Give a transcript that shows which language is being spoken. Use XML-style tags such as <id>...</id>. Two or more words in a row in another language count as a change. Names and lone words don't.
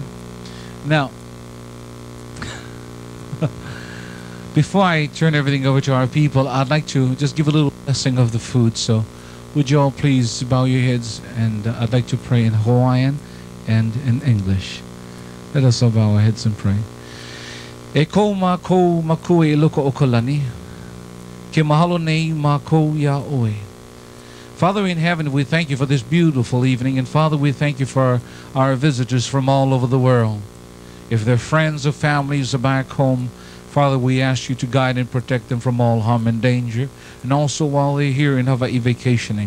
<en>Now, before I turn everything over to our people, I'd like to just give a little blessing of the food. So, would you all please bow your heads, and I'd like to pray in Hawaiian and in English. Let us all bow our heads and pray.</en> <haw>E kou mākou makua e loko o ka lani, ke mahalo nei mākou ia oe.</haw> <en>Father in heaven, we thank you for this beautiful evening, and Father, we thank you for our visitors from all over the world. If they're friends or families are back home, Father, we ask you to guide and protect them from all harm and danger, and also while they're here in Hawaii vacationing.</en>